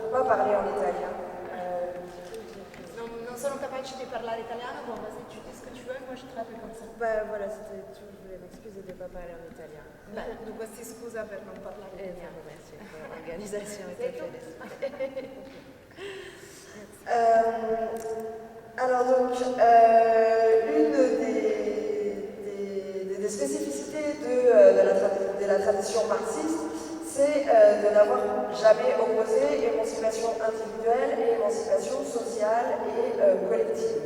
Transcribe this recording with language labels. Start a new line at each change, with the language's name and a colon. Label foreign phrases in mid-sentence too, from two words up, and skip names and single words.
French: parler en italien.
Italian: Non sono capace di parlare italiano,
French: bon, vas-y, tu dis ce que tu veux, moi je te rappelle comme ça. Bah voilà, c'était tout, je voulais m'excuser de ne pas parler en italien.
Italian: Dunque si scusa per non parlare italiano. Merci per l'organizzazione.
French: Alors donc, une des spécificités de la tradition marxiste, c'est de n'avoir jamais opposé émancipation individuelle et émancipation sociale et collective.